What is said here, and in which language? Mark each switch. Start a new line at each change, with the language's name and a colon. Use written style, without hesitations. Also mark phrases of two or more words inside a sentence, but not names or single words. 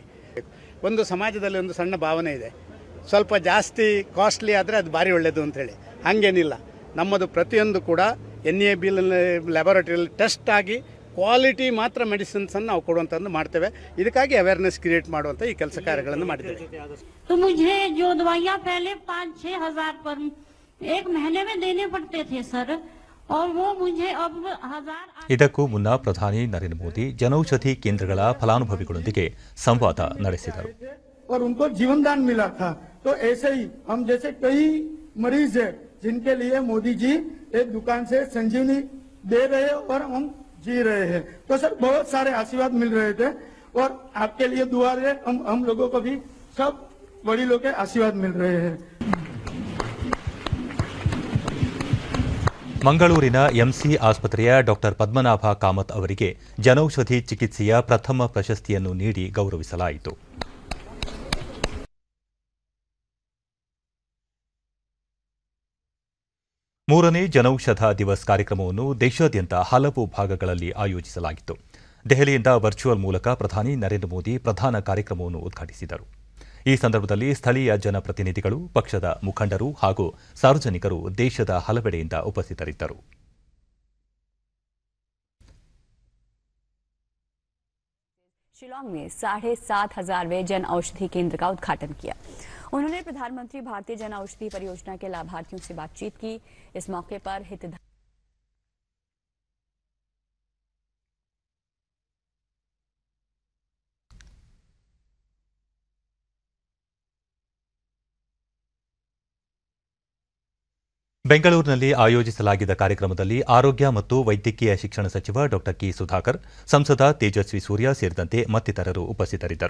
Kannada: ಒಂದು ಸಮಾಜದಲ್ಲಿ ಒಂದು ಸಣ್ಣ ಭಾವನೆ ಇದೆ, ಸ್ವಲ್ಪ ಜಾಸ್ತಿ ಕಾಸ್ಟ್ಲಿ ಆದರೆ ಅದು ಭಾರಿ ಒಳ್ಳೆಯದು ಅಂಥೇಳಿ. ಹಾಗೇನಿಲ್ಲ, ನಮ್ಮದು ಪ್ರತಿಯೊಂದು ಕೂಡ NAB ಲ್ಯಾಬೊರೇಟರಿಯಲ್ಲಿ ಟೆಸ್ಟ್ ಆಗಿ ಕ್ವಾಲಿಟಿ ಮಾತ್ರ ಮೆಡಿಸಿನ್ಸನ್ನು ನಾವು ಕೊಡುವಂಥದ್ದು ಮಾಡ್ತೇವೆ. ಇದಕ್ಕಾಗಿ
English: awareness create
Kannada: ಮಾಡುವಂಥ ಈ ಕೆಲಸ ಕಾರ್ಯಗಳನ್ನು ಮಾಡಿದ್ದೇವೆ.
Hindi: एक महीने में देने पड़ते थे सर, और वो मुझे अब 1000
Kannada: ಇದಕ್ಕೂ ಮುನ್ನ ಪ್ರಧಾನಿ ನರೇಂದ್ರ ಮೋದಿ ಜನೌಷಧಿ ಕೇಂದ್ರಗಳ ಫಲಾನುಭವಿಗಳೊಂದಿಗೆ ಸಂವಾದ ನಡೆಸಿದರು.
Hindi: और उनको जीवन दान मिला था। तो ऐसे ही हम जैसे कई मरीज है जिनके लिए मोदी जी एक दुकान से संजीवनी दे रहे हैं और हम जी रहे हैं। तो सर बहुत सारे आशीर्वाद मिल रहे थे और आपके लिए दुआ है, हम लोगों को भी सब बड़ी लोग के आशीर्वाद मिल रहे हैं।
Kannada: ಮಂಗಳೂರಿನ ಎಂಸಿ ಆಸ್ಪತ್ರೆಯ ಡಾಕ್ಟರ್ ಪದ್ಮನಾಭ ಕಾಮತ್ ಅವರಿಗೆ ಜನೌಷಧಿ ಚಿಕಿತ್ಸೆಯ ಪ್ರಥಮ ಪ್ರಶಸ್ತಿಯನ್ನು ನೀಡಿ ಗೌರವಿಸಲಾಯಿತು. ಮೂರನೇ ಜನೌಷಧ ದಿವಸ್ ಕಾರ್ಯಕ್ರಮವನ್ನು ದೇಶಾದ್ಯಂತ ಹಲವು ಭಾಗಗಳಲ್ಲಿ ಆಯೋಜಿಸಲಾಗಿತ್ತು. ದೆಹಲಿಯಿಂದ ವರ್ಚುವಲ್ ಮೂಲಕ ಪ್ರಧಾನಿ ನರೇಂದ್ರ ಮೋದಿ ಪ್ರಧಾನ ಕಾರ್ಯಕ್ರಮವನ್ನು ಉದ್ಘಾಟಿಸಿದರು. ಈ ಸಂದರ್ಭದಲ್ಲಿ ಸ್ಥಳೀಯ ಜನಪ್ರತಿನಿಧಿಗಳು, ಪಕ್ಷದ ಮುಖಂಡರು ಹಾಗೂ ಸಾರ್ವಜನಿಕರು ದೇಶದ ಹಲವೆಡೆಯಿಂದ ಉಪಸ್ಥಿತರಿದ್ದರು.
Hindi: शिलांग में 7,500वें जन औषधि केंद्र का उद्घाटन किया। उन्होंने प्रधानमंत्री भारतीय जन औषधि परियोजना के लाभार्थियों से बातचीत की। इस मौके पर हितधारक
Kannada: ಬೆಂಗಳೂರಿನಲ್ಲಿ ಆಯೋಜಿಸಲಾಗಿದ್ದ ಕಾರ್ಯಕ್ರಮದಲ್ಲಿ ಆರೋಗ್ಯ ಮತ್ತು ವೈದ್ಯಕೀಯ ಶಿಕ್ಷಣ ಸಚಿವ ಡಾ ಕೆ ಸುಧಾಕರ್, ಸಂಸದ ತೇಜಸ್ವಿ ಸೂರ್ಯ ಸೇರಿದಂತೆ ಮತ್ತಿತರರು ಉಪಸ್ಥಿತರಿದ್ದರು.